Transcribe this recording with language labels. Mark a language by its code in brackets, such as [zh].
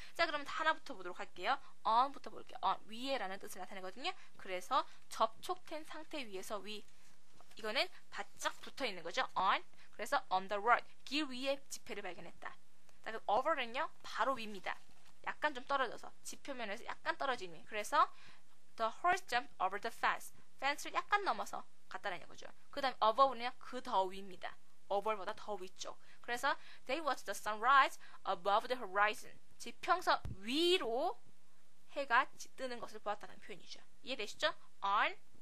[ko] 자, 그럼 하나부터 보도록 할게요. on부터 볼게요. on, 위에라는 뜻을 나타내거든요. 그래서 접촉된 상태 위에서 위, 이거는 바짝 붙어있는 거죠. on, 그래서 on the road, 길 위에 지폐를 발견했다. 자, 그럼 over는요 바로 위입니다. 약간 좀 떨어져서 지표면에서 약간 떨어진 위. [en] 그래서 the horse jumped over the fence. [ko] fence를 약간 넘어서 갔다라는 거죠. 그 다음 above는요 그 더 위입니다. over보다 더 위쪽. [en] 그래서 they watched the sun rise above the horizon. [ko] 지평선 위로 해가 뜨는 것을 보았다는 표현이죠. 이해되시죠? on,